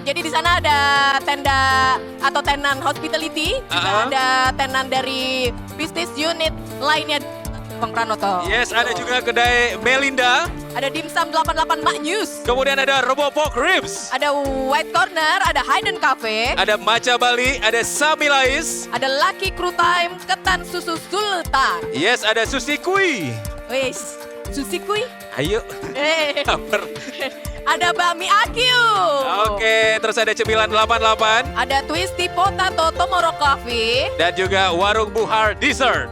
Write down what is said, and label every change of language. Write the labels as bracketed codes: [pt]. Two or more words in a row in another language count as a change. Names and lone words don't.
[id] Jadi di sana ada tenda atau tenan hospitality, juga ada tenan dari business unit lainnya. Bang Pranoto. Yes, ada juga kedai Melinda. Ada dimsum 88 Mak News. Kemudian ada Robo Pork Ribs. Ada White Corner, ada Hayden Cafe. Ada Maca Bali, ada Samilais. Ada Lucky Crew Time, ketan susu sultan. Yes, ada Sushi Kui. Wes, sushi kui. Ayo, lapar. Ada bakmi Akyu. Oke, terus ada Cemilan 88. Ada Twisty Potato Tomorrow Coffee. Dan juga Warung Buhar Dessert.